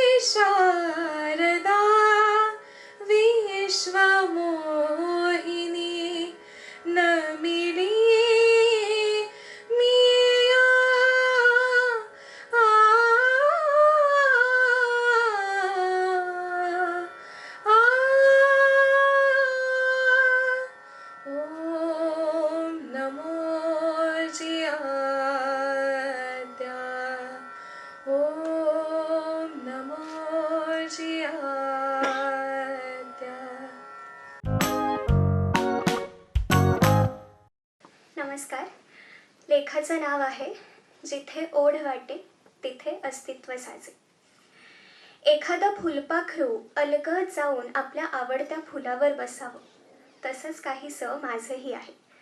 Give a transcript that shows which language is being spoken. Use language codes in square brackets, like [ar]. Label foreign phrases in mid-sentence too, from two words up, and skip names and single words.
[mr] शारदा विश्वमोहिनी नमिनी मिया आ, आ, ओम नमो जियाद्या ओम नमो जियाद्या. नमस्कार. लेखाचं नाव आहे जिथे ओढ वाटे तिथे अस्तित्व साजे. एखादं फुलपाखरू अलगद जाऊन आपल्या आवडत्या फुलावर बसावं, तसंच काहीसं माझंही आहे.